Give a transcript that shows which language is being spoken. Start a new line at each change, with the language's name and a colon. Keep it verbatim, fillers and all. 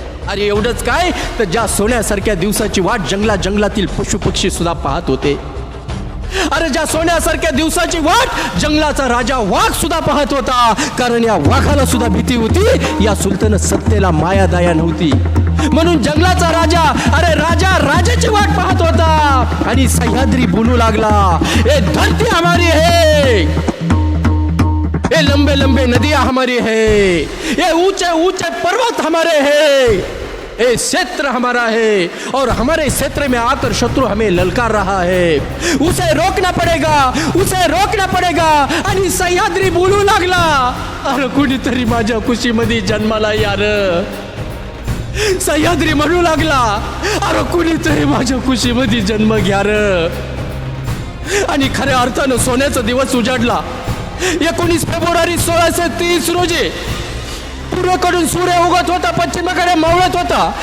Marathi: अरे एवढंच काय तर ज्या सोन्यासारख्या दिवसाची वाट जंगला जंगलातील पशुपक्षी सुद्धा पाहत होते. अरे ज्या सोन्यासारख्या दिवसाची वाट जंगलाचा राजा वाघ सुद्धा पाहत होता. कारण या वाघाला सुद्धा भीती होती, या सुलतान सत्तेला माया दया नव्हती, म्हणून जंगलाचा राजा अरे राजा राजाची वाट पाहत होता. आणि सह्याद्री बोलू लागला,
Hindi: ए धरती हमारी है, ये लंबे लंबे नदियां हमारी है, ये ऊंचे ऊंचे पर्वत हमारे हैं, ये क्षेत्र हमारा है और हमारे क्षेत्र में आकर शत्रु हमें ललकार रहा है, उसे रोकना पड़ेगा, उसे रोकना पड़ेगा.
Marathi: आणि सह्याद्री बोलू लागला, अरे कुणीतरी माझ्या खुशीमध्ये जन्माला यार. सह्याद्री म्हणू लागला, अरे कुणीतरी माझ्या खुशीमध्ये जन्म घ्या र. आणि खऱ्या अर्थानं सोन्याचा दिवस उजाडला. एकोणीस फेब्रुवारी सोळाशे तीस रोजी पूर्वेकडून सूर्य उगत होता, पश्चिमेकडे मावळत होता.